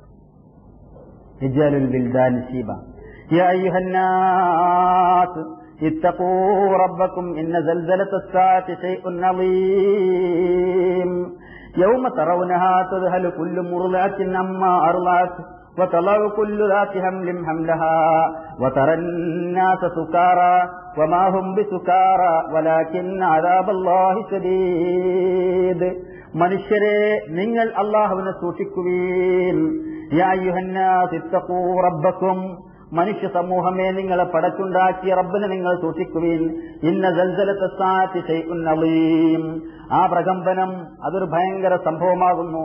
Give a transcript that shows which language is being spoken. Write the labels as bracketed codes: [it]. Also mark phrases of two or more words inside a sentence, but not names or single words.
[ar] يجعل الولدان شيبا يا أيها الناس اتقوا ربكم إن زلزلة الساعة شيء عظيم يوم ترونها تذهل كل مرضعة عما أرضعت وتضع كل ذات حمل حملها وترى الناس سكارى وما هم بسكارى ولكن عذاب الله شديد. [ml] മനുഷ്യരെ, നിങ്ങൾ അല്ലാഹുവിനെ സൂക്ഷിക്കുവീൻ. [ar] يا أيها الناس اتقوا ربكم, [ml] മനുഷ്യ സമൂഹമേ, നിങ്ങളെ പടച്ചുണ്ടാക്കിയ റബ്ബിനെ നിങ്ങൾ സൂക്ഷിക്കുവീൻ. [ar] إن زلزلة الساعة شيء عظيم, [ml] ആ പ്രകമ്പനം അതൊരു ഭയങ്കര സംഭവമാകുന്നു.